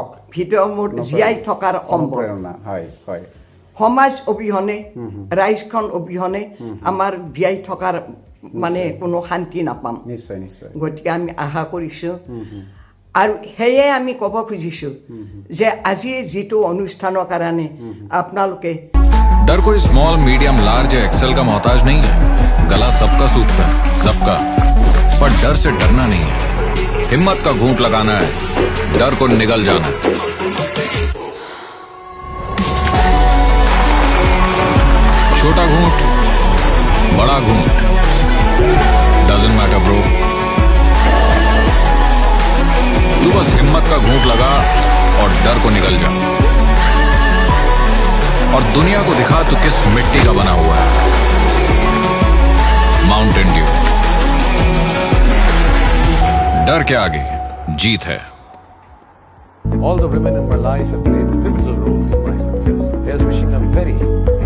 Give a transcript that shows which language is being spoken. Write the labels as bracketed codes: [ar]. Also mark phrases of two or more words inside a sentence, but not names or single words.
[as] ভিতৰত মোৰ জীয়াই থকাৰ সম্ভাৱনা সমাজ অবিহনে ৰাইজখন অবিহনে আমাৰ জীয়াই থকাৰ মানে কোনো শান্তি নাপাম। নিশ্চয় নিশ্চয়। গতিকে আমি আশা কৰিছোঁ আৰু সেয়ে আমি ক'ব খুজিছোঁ যে আজি যিটো অনুষ্ঠানৰ কাৰণে আপোনালোকে [hi] डर कोई [en] small medium large [hi] या एक्सेल का मोहताज नहीं है। गला सबका सूखता है, सबका, पर डर से डरना नहीं है। हिम्मत का घूंट लगाना है, डर को निगल जाना है। छोटा घूंट, बड़ा घूंट, [en] doesn't matter bro. [hi] तू बस हिम्मत का घूंट लगा और डर को निगल जा, और दुनिया को दिखा तू किस मिट्टी का बना हुआ है। माउंटेन ड्यू। डर के आगे जीत है। [en] All the women in my life have played pivotal roles in my success. Here's wishing a very